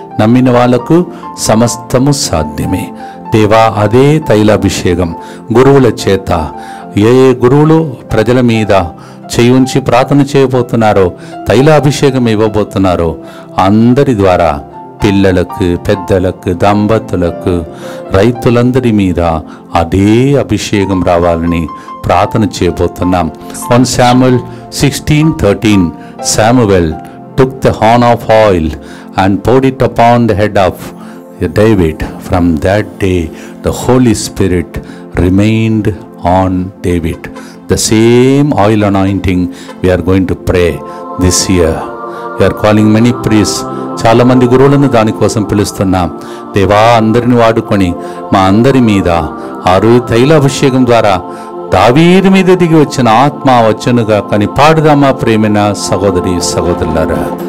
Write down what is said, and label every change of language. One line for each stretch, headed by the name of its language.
Telugu: నమ్మిన వాళ్లకు సమస్తము సాధ్యమే. దేవా, అదే తైలాభిషేకం గురువుల చేత ఏ గురువులు ప్రజల మీద చేయించి ప్రార్థన చేయబోతున్నారో, తైలాభిషేకం ఇవ్వబోతున్నారో అందరి ద్వారా పిల్లలకు, పెద్దలకు, దంపతులకు, రైతులందరి మీద అదే అభిషేకం రావాలని ప్రార్థన చేయబోతున్నాం.
English: 1 Samuel 16:13 Samuel took the horn of oil and poured it upon the head of David. From that day the Holy Spirit remained on David. The same oil anointing we are going to pray this year. We are calling many priests.
Telugu: చాలా మంది గురువులను దానికోసం పిలుస్తున్నాం. దేవా, అందరిని వాడుకొని మా అందరి మీద ఆరు తైలాభిషేకం ద్వారా దావీదు మీద దిగి వచ్చిన ఆత్మ వచ్చనుగా కానీ పాడుదామా ప్రేమైన సహోదరి సహోదరులారా.